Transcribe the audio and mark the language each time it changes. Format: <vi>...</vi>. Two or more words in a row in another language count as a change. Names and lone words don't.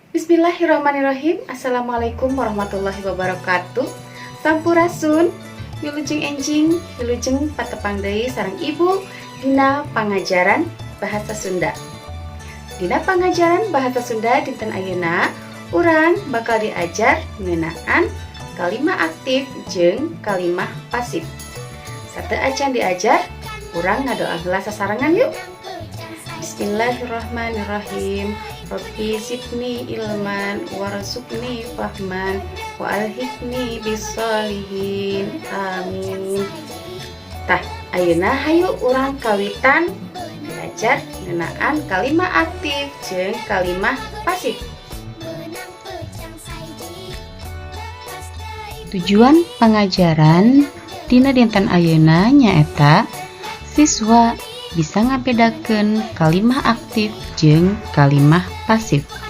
<ar>بسم الله الرحمن الرحيم. السلام عليكم ورحمة الله وبركاته.</ar> <su>Sampurasun, wilujeng enjing, wilujeng patepang deui sareng Ibu dina pangajaran bahasa Sunda. Dina pangajaran bahasa Sunda dinten ayeuna urang bakal diajar ngeunaan kalimah aktif jeung kalimah pasif. Sate acan diajar, urang ngadoa heula sasarengan yuk.</su> <ar>بسم الله الرحمن الرحيم. رب زدني علما وارزقني فهما وألحقني بالصالحين. Amin.</ar> <su>Tah, ayeuna hayu urang kawitan diajar ngeunaan kalimah aktif jeung kalimah pasif.</su> <id>Tujuan pengajaran</id> <su>dina dinten ayeuna nyaeta siswa bisa ngabedakeun kalimah aktif jeung kalimah pasif.</su>